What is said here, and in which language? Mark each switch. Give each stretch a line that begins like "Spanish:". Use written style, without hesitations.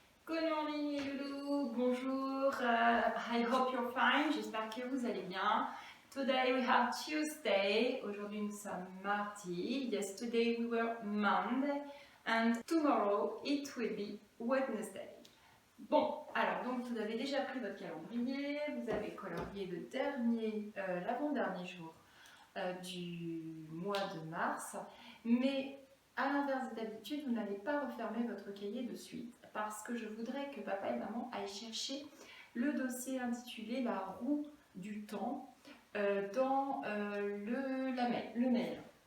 English: Good morning
French: les loulous, bonjour,
English: I hope you're fine,
French: j'espère que vous allez bien.
English: Today we have Tuesday,
French: aujourd'hui nous sommes mardi,
English: yesterday we were Monday, and tomorrow it will be Wednesday.
French: Bon, alors donc vous avez déjà pris votre calendrier, vous avez colorié l'avant-dernier jour du mois de mars, mais à l'inverse d'habitude, vous n'allez pas refermer votre cahier de suite parce que je voudrais que papa et maman aillent chercher le dossier intitulé La roue du temps dans le mail.